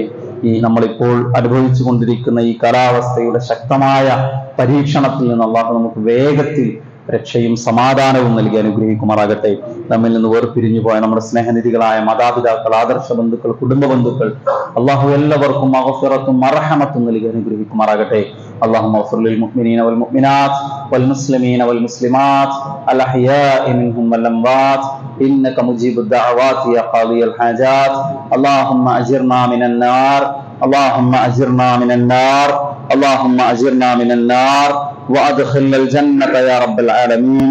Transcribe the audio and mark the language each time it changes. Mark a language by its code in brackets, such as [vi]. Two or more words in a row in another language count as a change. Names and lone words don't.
[ml] ഈ നമ്മളിപ്പോൾ അനുഭവിച്ചു കൊണ്ടിരിക്കുന്ന ഈ കാലാവസ്ഥയുടെ ശക്തമായ പരീക്ഷണത്തിൽ നിന്ന് അള്ളാഹു നമുക്ക് വേഗത്തിൽ രക്ഷയും സമാധാനവും നൽകി അനുഗ്രഹിക്കുമാറാകട്ടെ. നമ്മിൽ നിന്ന് വേർപിരിഞ്ഞു പോയ നമ്മുടെ സ്നേഹനിധികളായ മാതാപിതാക്കൾ, ആദർശ ബന്ധുക്കൾ, കുടുംബ ബന്ധുക്കൾ, അള്ളാഹു എല്ലാവർക്കും മഗ്ഫിറത്തും മർഹമത്തും നൽകി അനുഗ്രഹിക്കുമാറാകട്ടെ. [ar] اللهم اغفر للمؤمنين والمؤمنات والمسلمين والمسلمات الأحياء منهم والأموات إنك مجيب الدعوات يا قاضي الحاجات. اللهم أجرنا من النار، اللهم أجرنا من النار، اللهم أجرنا من النار وأدخلنا الجنة يا رب العالمين.